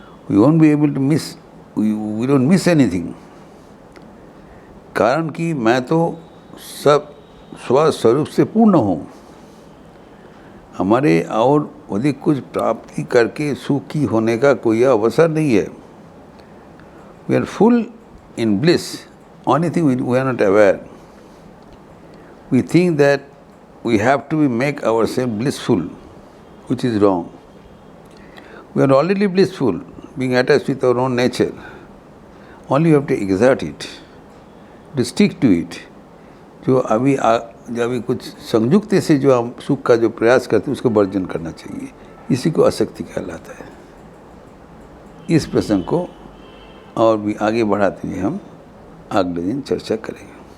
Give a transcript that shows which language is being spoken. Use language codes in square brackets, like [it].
[en] We won't be able to miss, we don't miss anything. [hi] कारण कि मैं तो सब स्वस्वरूप से पूर्ण हूँ। हमारे और अधिक कुछ प्राप्ति करके सुखी होने का कोई अवसर नहीं है। [en] We are full in bliss. Only thing we are not aware. We think that we have to make ourselves blissful, which is wrong. We are already blissful, being attached with our own nature. Only you have to exert it, to stick to it. [hi] जो अभी कुछ संयुक्ति से जो हम सुख का जो प्रयास करते हैं, उसको वर्जन करना चाहिए। इसी को आसक्ति कहलाता है। इस प्रसंग को और भी आगे बढ़ाते हुए हम अगले दिन चर्चा करेंगे।